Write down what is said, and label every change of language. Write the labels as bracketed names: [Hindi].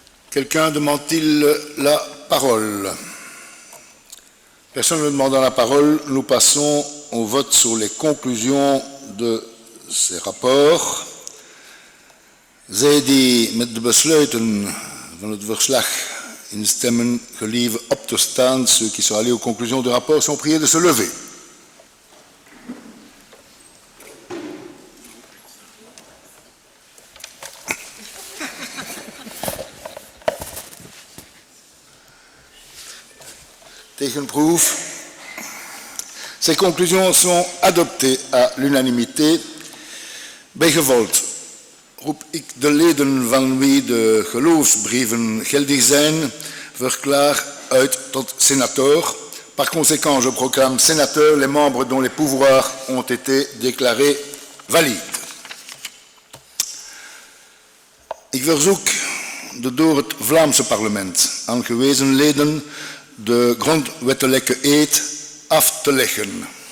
[French] Quelqu'un demande-t-il la parole? Personne ne demandant la parole, nous passons au vote sur les conclusions de ces rapports. [Dutch] Zij die met de besluiten van het verslag instemmen, gelieve op te staan. [French] Ceux qui sont allés aux conclusions du rapport sont priés de se lever. [Dutch] Tegenproef. [French] Ces conclusions sont adoptées à l'unanimité. [Dutch] Bijgevolg roep ik de leden van wie de geloofsbrieven geldig zijn, verklaar uit tot sénateur. [French] Par conséquent, je proclame sénateur les membres dont les pouvoirs ont été déclarés valides. [Dutch] Ik verzoek de door het Vlaamse parlement aangewezen leden de grondwettelijke eed af te leggen.